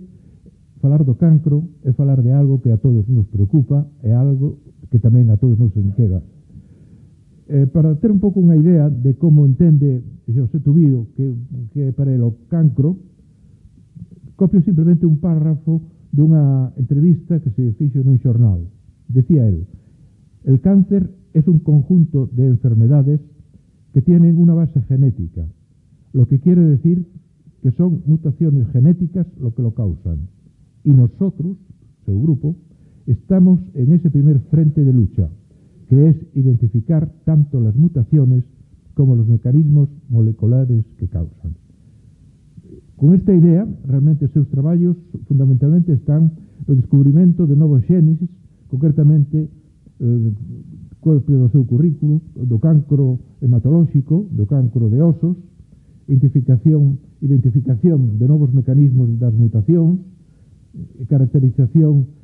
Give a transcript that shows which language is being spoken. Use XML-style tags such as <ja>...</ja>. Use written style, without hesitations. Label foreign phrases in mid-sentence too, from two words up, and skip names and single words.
<gl>Falar do cancro é falar de algo que a todos nos preocupa, é algo que tamén a todos nos inquieta. Para ter un pouco unha idea de como entende Xosé Tubío que é para el o cancro, copio simplemente un párrafo dunha entrevista que se fixo nun xornal.</gl> <es>Decía él: el cáncer es un conjunto de enfermedades que tienen una base genética, lo que quiere decir que son mutaciones genéticas lo que lo causan. Y nosotros, su grupo, estamos en ese primer frente de lucha, que es identificar tanto las mutaciones como los mecanismos moleculares que causan.</es> <gl>Con esta idea, realmente seus traballos fundamentalmente están no descubrimento de novos xenes, concretamente copio do seu currículo, do cancro hematolóxico, do cancro de osos, identificación de novos mecanismos das mutacións, caracterización</gl>